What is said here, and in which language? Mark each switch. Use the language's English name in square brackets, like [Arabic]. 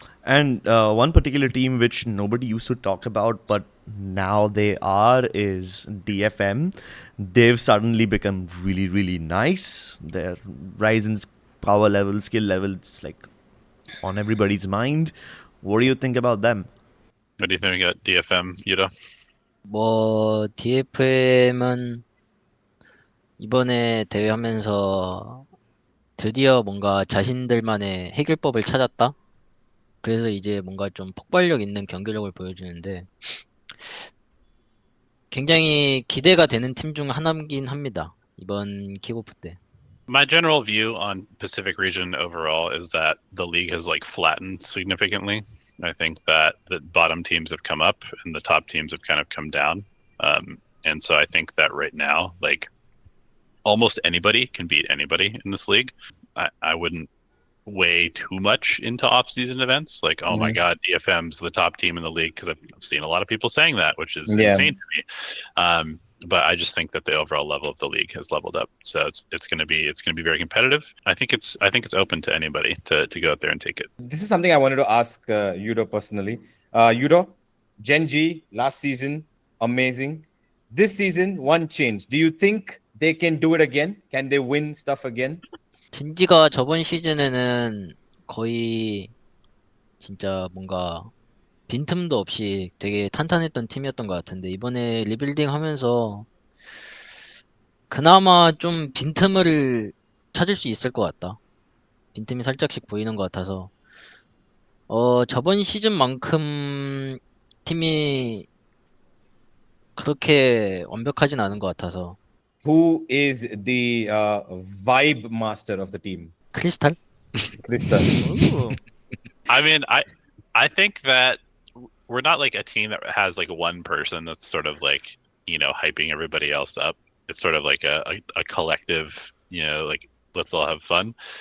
[English] And one particular team which nobody used to talk about, but now they are, is DFM. They've suddenly become really, really nice. Their Ryzen's power level, skill level, it's like on everybody's mind. What do you think about them? What do you think about DFM, Yudo? [Korean] 뭐 DFM은 이번에 대회하면서 드디어 뭔가 자신들만의 해결법을 찾았다. 그래서 이제 뭔가 좀 폭발력 있는 경기력을 보여주는데 굉장히 기대가 되는 팀 중 하나긴 합니다. 이번 킥오프 때. [English] My general view on Pacific region overall is that the league has like flattened significantly. I think that the bottom teams have come up and the top teams have kind of come down. And so I think that right now, like almost anybody can beat anybody in this league. I wouldn't weigh too much into off-season events. Like, oh my God, DFM's the top team in the league, because I've seen a lot of people saying that, which is insane to me. But I just think that the overall level of the league has leveled up, so it's going to be very competitive. I think it's open to anybody to go out there and take it. This is something I wanted to ask Yudo personally. Yudo, Genji last season amazing. This season one change. Do you think they can do it again? Can they win stuff again? [Korean] 젠지가 저번 시즌에는 거의 진짜 뭔가 빈틈도 없이 되게 탄탄했던 팀이었던 것 같은데 이번에 리빌딩 하면서 그나마 좀 빈틈을 찾을 수 있을 것 같다. 빈틈이 살짝씩 보이는 것 같아서 저번 시즌만큼 팀이 그렇게 완벽하진 않은 것 같아서. [English] Who is the vibe master of the team? [Korean] 크리스탈? [English] Crystal. I mean, I think that we're not like a team that has like one person that's sort of like, hyping everybody else up. It's sort of like a collective, like let's all have fun.